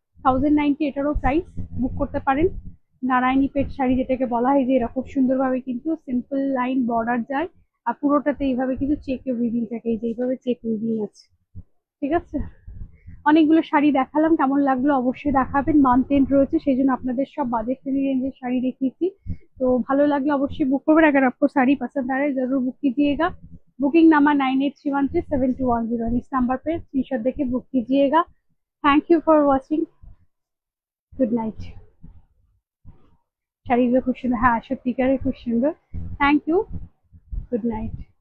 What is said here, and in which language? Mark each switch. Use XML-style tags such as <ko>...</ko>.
<bn>1090 এটারও প্রাইস, বুক করতে পারেন। নারায়ণী পেট শাড়ি যেটাকে বলা হয়, যে এরকম সুন্দরভাবে কিন্তু সিম্পল লাইন বর্ডার যায়, আর পুরোটাতে এইভাবে কিন্তু চেক উইভিং থাকে, এই যে এইভাবে চেক উইভিং আছে। ঠিক আছে, অনেকগুলো শাড়ি দেখালাম, কেমন লাগলো অবশ্যই দেখাবেন। মান্থ এন্ড রয়েছে, সেই জন্য আপনাদের সব বাজেট ফ্রেন্ডলি রেঞ্জের শাড়ি দেখিয়েছি। तो ভালো লাগলে অবশ্যই বুক করবেন।</bn> <hi>अगर आपको साड़ी पसंद आ रहा है जरूर बुक कीजिएगा। बुकिंग नंबर 9831372101, इस नंबर पे स्क्रीनशॉट देके बुक कीजिएगा।</hi> <en>Thank you for watching, good night.</en> <bn>শাড়িগুলো খুব সুন্দর, হ্যাঁ সত্যিকারের খুব সুন্দর।</bn> <en>Thank you, good night.</en>